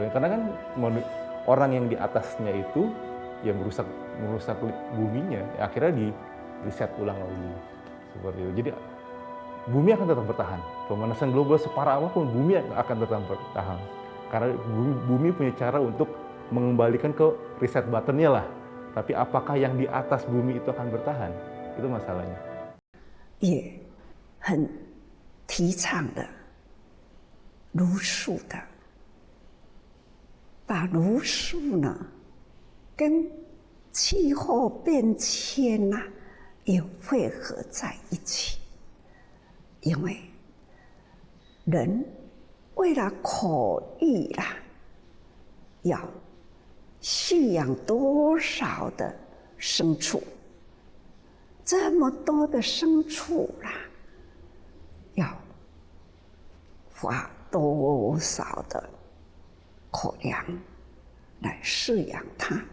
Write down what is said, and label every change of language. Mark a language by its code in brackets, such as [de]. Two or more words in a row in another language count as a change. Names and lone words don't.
[id] Karena kan orang yang di atasnya itu yang merusak buminya, ya akhirnya di reset ulang lagi, seperti itu. Jadi bumi akan tetap bertahan. Pemanasan global separah apapun, bumi akan tetap bertahan. Karena bumi punya cara untuk mengembalikan ke reset button-nya lah. Tapi apakah yang di atas bumi itu akan bertahan? Itu masalahnya. [zh] 也很提倡的茹素的，把茹素呢跟气候变迁也汇合在一起，因为人为了口欲要驯养多少的牲畜，这么多的牲畜要花多少的口粮来饲养它？